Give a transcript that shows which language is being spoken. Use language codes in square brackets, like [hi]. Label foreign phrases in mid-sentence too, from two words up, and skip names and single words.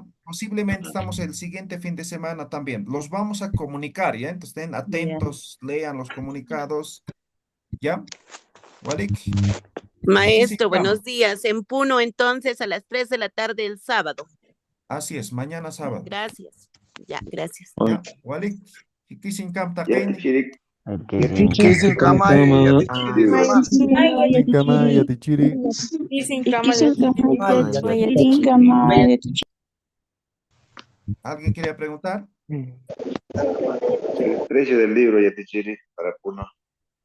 [es] Posiblemente estamos el siguiente fin de semana también. Los vamos a comunicar, ¿ya? Entonces estén atentos, lean los comunicados, ¿ya? Walik. Maestro, buenos días. En Puno, entonces, a las 3 de la tarde el sábado. Así es, mañana sábado. Gracias. Ya, gracias. ¿Ya? [ay] Walik. Kikisin Kamta [es] ¿Alguien quería preguntar? El precio del libro, Yatichiri, para Puno.